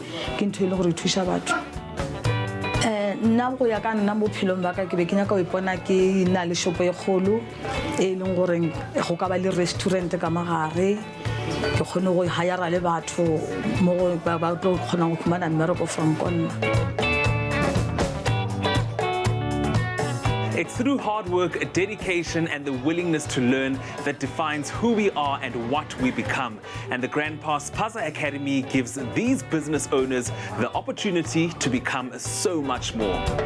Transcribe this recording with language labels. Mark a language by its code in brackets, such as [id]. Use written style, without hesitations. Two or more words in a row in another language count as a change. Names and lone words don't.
[nso] Ke ntho e leng gore e thuša batho. Nna go ya ka nna mo phelong ba ka ke be ke nyaka go ipona ke na le shopo e kgolo e leng gore go ka ba le restaurant ka magare, ke kgone go hire le batho mo ba tlo kgona go fumana mmereko from konna. [en] It's through hard work, dedication, and the willingness to learn that defines who we are and what we become. And the Grandpa Spaza Academy gives these business owners the opportunity to become so much more.